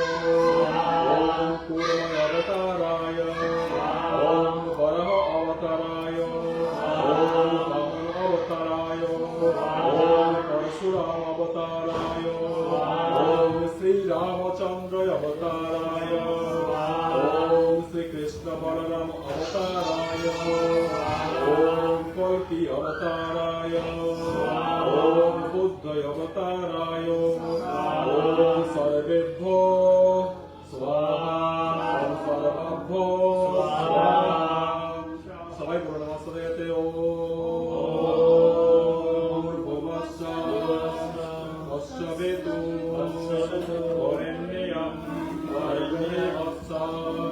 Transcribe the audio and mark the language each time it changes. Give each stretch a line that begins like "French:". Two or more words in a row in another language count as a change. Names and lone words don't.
Sanskrit: ওম কুর্ম অবতারায় ওম বরহ অবতারায় ওম বামন অবতারায় ওম পরশুরাম অবতারায় ওম শ্রীরামচন্দ্র অবতারায় ওম শ্রীকৃষ্ণ বলরাম অবতারায় ওম কল্কি অবতারায় ওম বুদ্ধ অবতারায় ওম সর্বেভ্যো স্বাহা ওম সর্বাভ্যো স্বাহা
Bangla: সবাই বলো নমস্তে
Sanskrit: ওম ভূর্ভুবস্সঃ তস্যবেতু বরেণ্যং ভর্গো দেবস্য